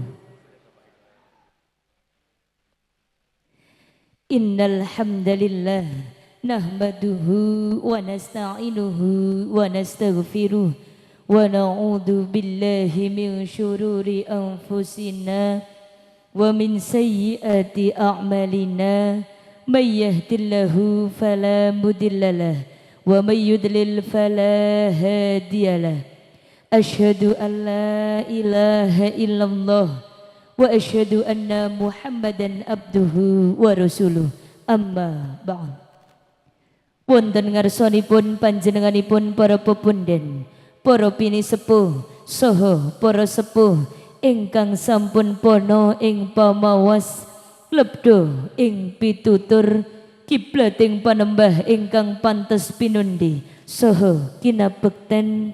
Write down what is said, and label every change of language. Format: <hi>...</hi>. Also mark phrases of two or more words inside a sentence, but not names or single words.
<ar>إن الحمد لله نحمده ونستعينه ونستغفره ونعوذ بالله من شرور أنفسنا ومن سيئات أعمالنا من يهده الله فلا مضل له ومن يضلل فلا هادي له. أشهد أن لا إله إلا الله وأشهد أن محمدا عبده ورسوله. أما بعد.</ar> <jv>Wonten ngarsanipun panjenenganipun para pepunden, para pinisepuh saha para sepuh ingkang sampun pono ing pamawas lebdo ing pitutur kiblating panembah ingkang pantes pinundi saha kinabekten</jv>